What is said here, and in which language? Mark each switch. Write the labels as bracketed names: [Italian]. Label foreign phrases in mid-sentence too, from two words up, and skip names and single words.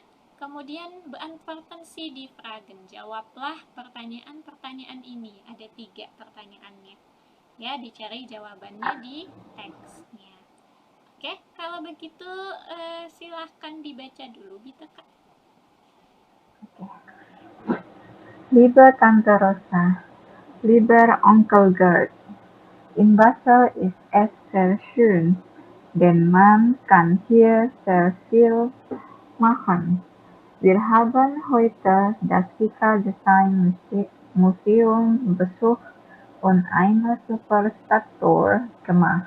[German] Kemudian beantworten Sie die Fragen. [Indonesian] Jawablah pertanyaan-pertanyaan ini. Ada 3 pertanyaannya. Ya, dicari jawabannya di teksnya. Oke, kalau begitu silahkan dibaca dulu, Bita Kak. [German] Liebe Tante Rosa, lieber Onkel Gerd, in Basel ist es sehr schön, denn man kann hier sehr viel machen. Wir haben heute das Kika Design Museum besucht und eine super Stadttour gemacht.